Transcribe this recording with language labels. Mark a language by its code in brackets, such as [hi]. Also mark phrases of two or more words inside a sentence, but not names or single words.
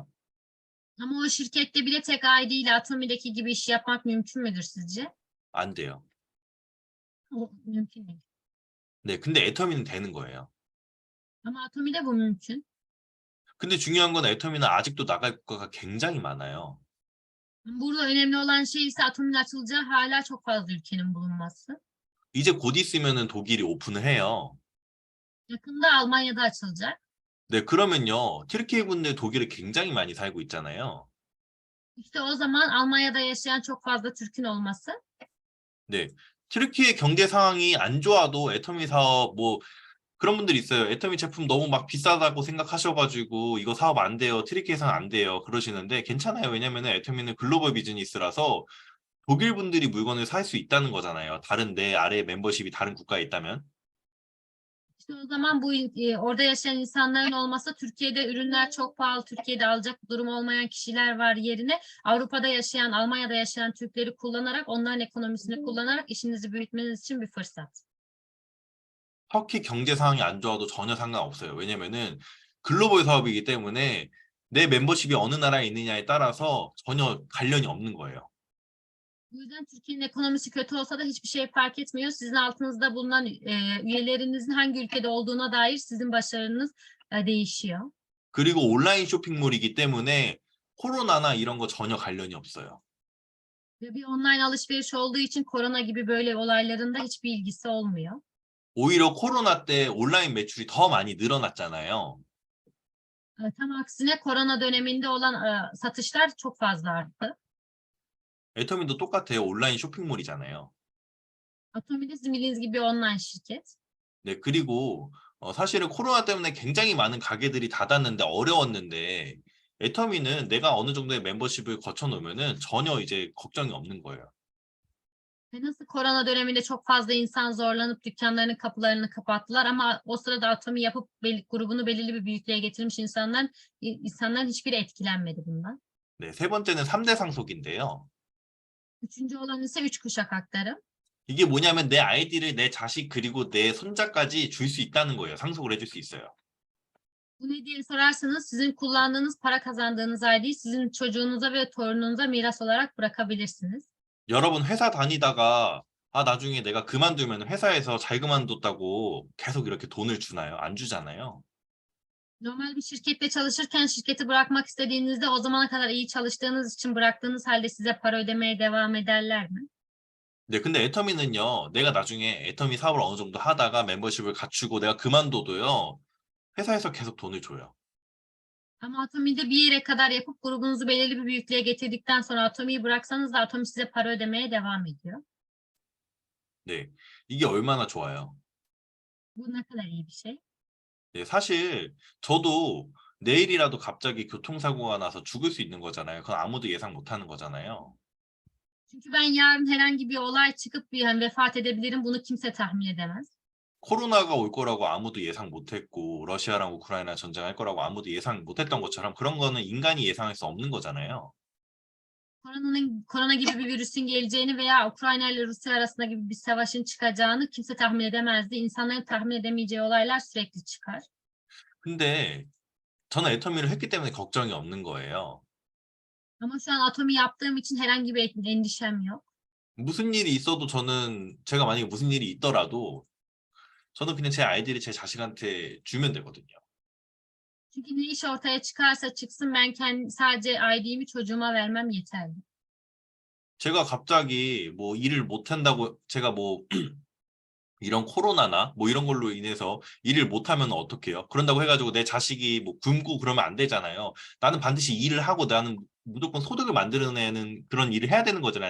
[tr] Ama o şirkette bile tek ID ile Atomi'deki gibi iş yapmak mümkün müdür sizce? [ko] 안 돼요. [tr] O mümkün değil. [ko] 네, 근데 애터미는 되는 거예요. [tr] Ama Atomi'de bu mümkün. [ko] 근데 중요한 건 애터미는 아직도 나갈 국가가 굉장히 많아요. [tr] Burada önemli olan şey ise Atomi'nin açılacağı hala çok fazla ülkenin bulunması. [ko] 이제 곧 있으면은 독일이 오픈을 해요. [tr] Yakında Almanya'da açılacak. [ko] 네, 그러면요. 튀르키예 분들 독일에 굉장히 많이 살고 있잖아요. İşte o zaman Almanya'da yaşayan çok fazla Türk'ün olması. 네. 튀르키예 경제 상황이 안 좋아도 애터미 사업 그런 분들이 있어요. 애터미 제품 너무 막 비싸다고 생각하셔가지고 이거 사업 안 돼요. 튀르키예에서는 안 돼요. 그러시는데 괜찮아요. 왜냐면은 애터미는 글로벌 비즈니스라서 독일 분들이 물건을 살 수 있다는 거잖아요. 다른데 아래 멤버십이 다른 국가에 있다면. [tr] İşte o zaman orada yaşayan insanların olmasa Türkiye'de ürünler çok pahalı, Türkiye'de alacak durum olmayan kişiler var yerine Avrupa'da yaşayan, Almanya'da yaşayan Türkleri kullanarak, onların ekonomisini kullanarak işinizi büyütmeniz için bir fırsat. [ko] 터키 경제 상황이 안 좋아도 전혀 상관없어요. 왜냐면은 글로벌 사업이기 때문에 내 멤버십이 어느 나라에 있느냐에 따라서 전혀 관련이 없는 거예요. [tr] Bu yüzden Türkiye'nin ekonomisi kötü olsa da hiçbir şey fark etmiyor. Sizin altınızda bulunan üyelerinizin hangi ülkede olduğuna dair sizin başarınız değişiyor. [ko] 그리고 온라인 쇼핑몰이기 때문에 코로나나 이런 거 전혀 관련이 없어요. [tr] Ve bir online alışveriş olduğu için korona gibi böyle olayların da hiçbir ilgisi olmuyor. [ko] 오히려 코로나 때 온라인 매출이 더 많이 늘어났잖아요. [tr] Tam aksine korona döneminde olan satışlar çok fazla arttı. [ko] 애터미도 똑같아요. 온라인 쇼핑몰이잖아요. [tr] Atomi de sizin bildiğiniz gibi bir online şirket. [ko] 네, 그리고 사실은 코로나 때문에 굉장히 많은 가게들이 닫았는데 어려웠는데 애터미는 내가 어느 정도의 멤버십을 거쳐놓으면은 전혀 이제 걱정이 없는 거예요. [tr] Ve nasıl korona döneminde çok fazla insan zorlanıp dükkanlarının kapılarını kapattılar ama o sırada Atomi yapıp grubunu belirli bir büyüklüğe getirmiş insanların hiçbiri etkilenmedi bundan. [ko] 네, 세 번째는 3대 상속인데요. [tr] Üçüncü olan ise 3 kuşak aktarım. [ko] 이게 뭐냐면 내 아이디를 내 자식 그리고 내 손자까지 줄 수 있다는 거예요. 상속을 해줄 수 있어요. [tr] Bu ne diye sorarsanız sizin kullandığınız, para kazandığınız ID'yi sizin çocuğunuza ve torununuza miras olarak bırakabilirsiniz. [ko] 여러분 회사 다니다가 아, 나중에 내가 그만두면 회사에서 잘 그만뒀다고 계속 이렇게 돈을 주나요? 안 주잖아요. [tr] Normal bir şirkette çalışırken şirketi bırakmak istediğinizde o zamana kadar iyi çalıştığınız için bıraktığınız halde size para ödemeye devam ederler mi? [ko] 네, 근데 애터미는요, 내가 나중에 애터미 사업을 어느 정도 하다가 멤버십을 갖추고 내가 그만둬도요, 회사에서 계속 돈을 줘요. [tr] Ama Atomi'de bir yere kadar yapıp grubunuzu belirli bir büyüklüğe getirdikten sonra Atomi'yi bıraksanız da Atomi size para ödemeye devam ediyor. [ko] 네, 이게 얼마나 좋아요. [tr] Bu ne kadar iyi bir şey. [ko] 네, 사실 저도 내일이라도 갑자기 교통사고가 나서 죽을 수 있는 거잖아요. 그건 아무도 예상 못 하는 거잖아요. [tr] Çünkü ben yarın herhangi bir olay çıkıp bir vefat edebilirim. Bunu kimse tahmin edemez. [ko] 코로나가 올 거라고 아무도 예상 못 했고, 러시아랑 우크라이나 전쟁할 거라고 아무도 예상 못 했던 것처럼 그런 거는 인간이 예상할 수 없는 거잖아요. [tr] Korona gibi bir virüsün geleceğini veya Ukrayna ile Rusya arasında gibi bir savaşın çıkacağını kimse tahmin edemezdi. İnsanların tahmin edemeyeceği olaylar sürekli çıkar. [ko] 근데 저는 애터미를 했기 때문에 걱정이 없는 거예요. [tr] Ama şu an Atomi yaptığım için herhangi bir endişem yok. [ko] 무슨 일이 있어도 제가 만약에 무슨 일이 있더라도 저는 그냥 제 아이디를 제 자식한테 주면 되거든요. [tr] Çünkü ne iş ortaya çıkarsa çıksın ben sadece ID'mi çocuğuma vermem yeterli. [ko] 제가 갑자기 뭐 일을 못 한다고 제가 뭐 이런 코로나나 뭐 이런 걸로 인해서 일을 못 하면 어떡해요? 그런다고 해가지고 내 자식이 뭐 굶고 그러면 안 되잖아요. 나는 반드시 일을 하고 나는 무조건 소득을 만들어내는 그런 일을 해야 되는 거잖아요.